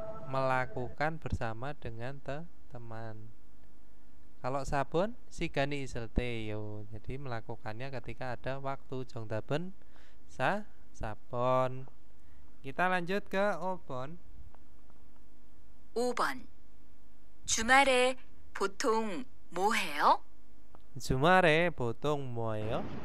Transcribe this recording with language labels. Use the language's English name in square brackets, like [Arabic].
[Indonesian] Melakukan bersama dengan teman. Kalau [Korean] Sabon, 시간이 있을 때예요. [Indonesian] Jadi melakukannya ketika ada waktu. [Korean] 정답은 [Indonesian] Sabon. Kita lanjut ke 5번. [Korean] 5번. 주말에 보통 뭐 해요? 주말에 보통 뭐예요?